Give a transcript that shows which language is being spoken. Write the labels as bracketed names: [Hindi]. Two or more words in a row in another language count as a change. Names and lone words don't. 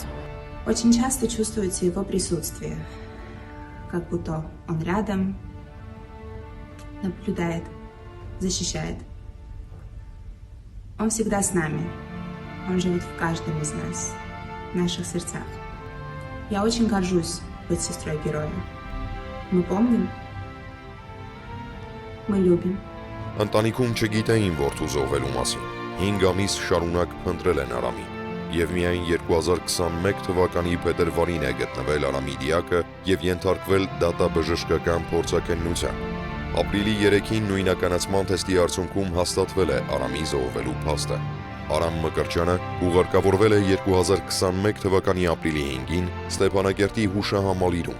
[Russian] Очень часто чувствуете его присутствие, как будто он рядом, наблюдает, защищает. Он всегда с нами. Он живет в каждом из нас, в наших сердцах. Я очень горжусь быть сестрой героя. Мы помним, мы любим. [Armenian] Ընտանիքում չգիտեին որդու զոհվելու մասին։ 5 ամիս շարունակ փնտրել են Արամին։ Եվ միայն 2021 թվականի փետրվարին է գտնվել Արամի դիակը եւ ենթարկվել դատաբժշկական փորձաքննության։ Ապրիլի 3-ին նույնականացման թեստի արդյունքում հաստատվել է Արամի զոհվելու փաստը։ Արամ Մկրտչյանը ուղարկավորվել է 2021 թվականի ապրիլի 5-ին Ստեփանակերտի հուշահամալիրում։